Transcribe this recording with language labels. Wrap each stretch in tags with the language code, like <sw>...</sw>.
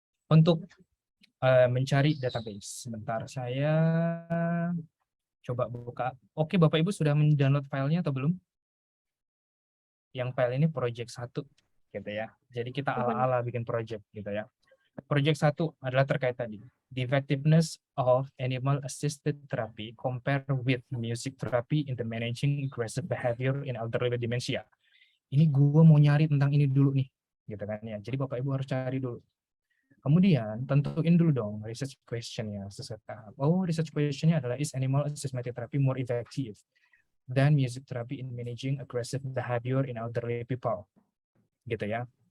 <id>Untuk mencari database. Sebentar, saya coba buka. Oke, Bapak Ibu sudah mendownload filenya atau belum? Yang file ini project 1 gitu ya. Jadi kita ala-ala bikin project gitu ya. Project 1 adalah terkait tadi.</id> <en>The effectiveness of animal assisted therapy compare with music therapy in the managing aggressive behavior in elderly with dementia.</en> <id>Ini gue mau nyari tentang ini dulu nih, gitu kan ya. Jadi Bapak Ibu harus cari dulu. Kemudian tentuin dulu dong research question-nya sesuai tahap. Oh, research question-nya adalah</id> <en>is animal assisted therapy more effective than music therapy in managing aggressive behavior in elderly people,</en> <id>gitu ya.</id>